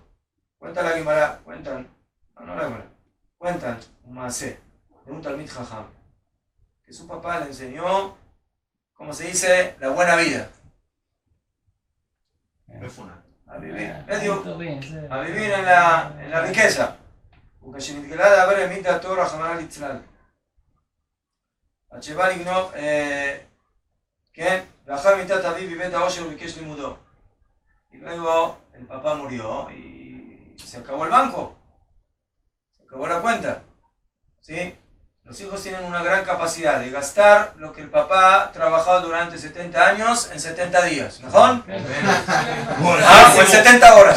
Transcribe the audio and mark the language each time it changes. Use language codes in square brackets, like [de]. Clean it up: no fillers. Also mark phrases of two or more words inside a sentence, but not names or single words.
[es] Cuenta la Guimara, cuentan un maasé de un [he] תלמיד חכם [es] que su papá le enseñó, como se dice, la buena vida. A vivir en la riqueza. [he] וכשנתגלה לעבר העמיד דעתו רחמנא ליצלן. עד שבא לגנוב, כן, ואחר מיתת אביו בבית העושר וביקש לימודו. [es] Y luego el papá murió y se acabó el banco. Se acabó la cuenta. ¿Sí? Los hijos tienen una gran capacidad de gastar lo que el papá trabajó durante 70 años en 70 días. ¿Mejor? O en 70 horas.